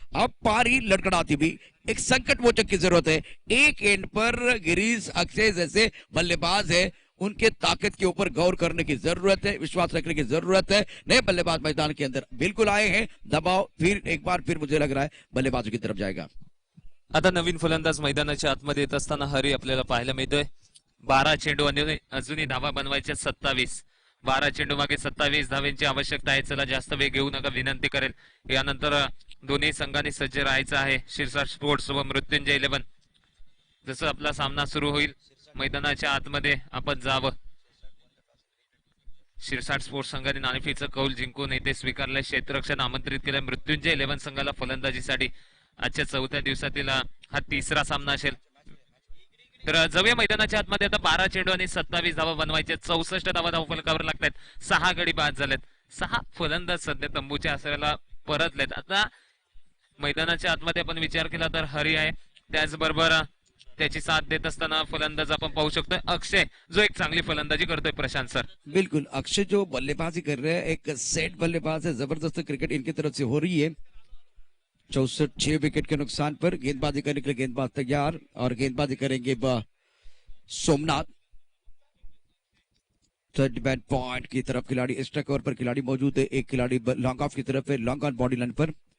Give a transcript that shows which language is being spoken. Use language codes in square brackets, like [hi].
[hi] अब पारी लड़खड़ाती भी. एक संकट मोचक की जरूरत है. एक एंड पर गिरीश अक्षय जैसे बल्लेबाज है, उनके ताकत के ऊपर गौर करने की जरूरत है, विश्वास रखने की जरूरत है. नए बल्लेबाज मैदान के अंदर बिल्कुल आए हैं. दबाव फिर एक बार फिर मुझे लग रहा है बल्लेबाजों की तरफ जाएगा. [mr] आता नवीन फलंदाज मैदानाच्या आतमध्ये येत असताना हरी आपल्याला पाहायला मिळतोय. 12 चेंडू आणि अजूनही धावा बनवायच्या 27. 12 चेंडू मागे 27 धावांची आवश्यकता आहे. चला जास्त वेळ घेऊ नका विनंती करेल. यानंतर दोन्ही संघांनी सज्ज राहायचं आहे. शिरसाट स्पोर्ट्स व मृत्युंजय 11. जसं आपला सामना सुरू होईल मैदानाच्या आतमध्ये आपण जावं. शिरसाट स्पोर्ट्स संघाने नाणेफेकीचं कौल जिंकून येथे स्वीकारलंय. क्षेत्ररक्षण आमंत्रित केलंय मृत्युंजय 11 संघाला फलंदाजीसाठी. आजच्या 4थ्या दिवसातील हा 3रा सामना असेल. तर जाऊया मैदानाच्या आतमध्ये. आता 12 चेंडू आणि 27 धावा बनवायचे. 64 धावा धावफलकावर लागतात. 6 गडी बाद झालेत. 6 फलंदाज सध्या तंबूच्या आसऱ्याला परतलेत. आता मैदानाच्या आतमध्ये आपण विचार केला तर हरी आहे, त्याचबरोबर त्याची साथ देत असताना फलंदाज आपण पाहू शकतो अक्षय, जो एक चांगली फलंदाजी करतोय. प्रशांत सर, [hi] बिल्कुल अक्षय जो बल्लेबाजी कर रहे हैं, एक सेट बल्लेबाज है. जबरदस्त क्रिकेट इनकी तरफ से हो रही है. 64 6 विकेट के नुकसान पर. गेंदबाजी करने के लिए गेंदबाज तैयार और गेंदबाजी करेंगे सोमनाथ. थर्ड बैट पॉइंट की तरफ खिलाड़ी एक्स्ट्रा कवर पर खिलाड़ी मौजूद है. एक खिलाड़ी लॉन्ग ऑफ की तरफ है, लॉन्ग ऑन बॉडी लाइन पर.